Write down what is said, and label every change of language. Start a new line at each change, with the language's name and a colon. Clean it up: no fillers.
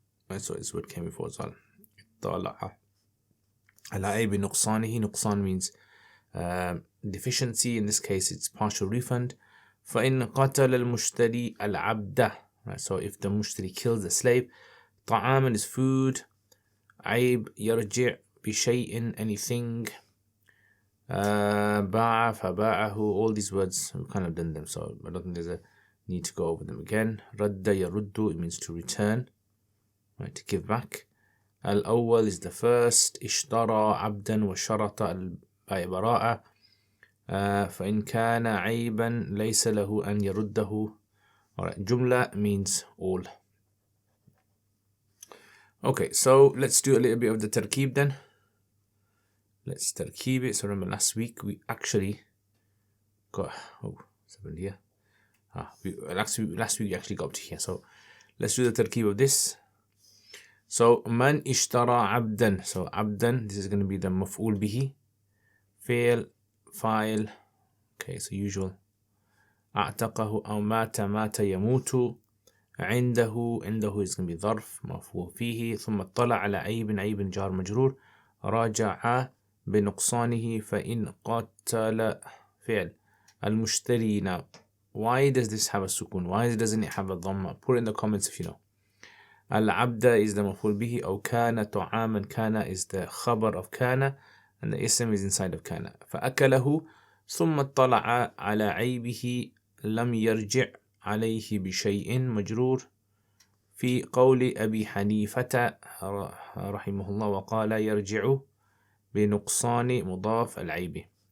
English: Right, so this word came before as well.
Arabic: اطلع على عيب نقصانه.
English: نقصان means deficiency. In this case it's partial refund.
Arabic: فإن قتل المشتري العبد.
English: Right, so if the mushtari kills the slave. طعاما is food.
Arabic: عيب يرجع بشيء,
English: anything.
Arabic: باع فباعه,
English: all these words we've kind of done them, so I don't think there's a need to go over them again.
Arabic: رد يرد,
English: it means to return, right, to give back.
Arabic: الأول
English: is the first.
Arabic: اشترى عبدا وشرط البيع براءة. فإن كان عيبا ليس له أن يرده.
English: Alright, جملة means all. Okay, so let's do a little bit of the tarkeeb then. Let's tarkeeb it. So remember last week we actually got, something here. Last week we actually got up to here. So let's do the tarkeeb of this. So
Arabic: man ishtara abdan.
English: So abdan, this is going to be the maf'ul bihi. Fail, file. Okay, so usual.
Arabic: أعتقه أو مات يموت.
English: عنده is going to be
Arabic: ظرف مفعول فيه. ثم اطلع على عيب جار مجرور. راجع بنقصانه فإن قتل فعل. المشتري.
English: Now, why does this have a sukun? Why doesn't it have a dhamma? Put it in the comments if you know. العبد is the
Arabic: مفعول به. أو كان طعاما.
English: كان is the khabar of كان, and the ism is inside of كان.
Arabic: فأكله ثم اطلع على عيبه لم يرجع عليه بشيء مجرور في قول أبي حنيفة رحمه الله وقال يرجع بنقصان مضاف العيب.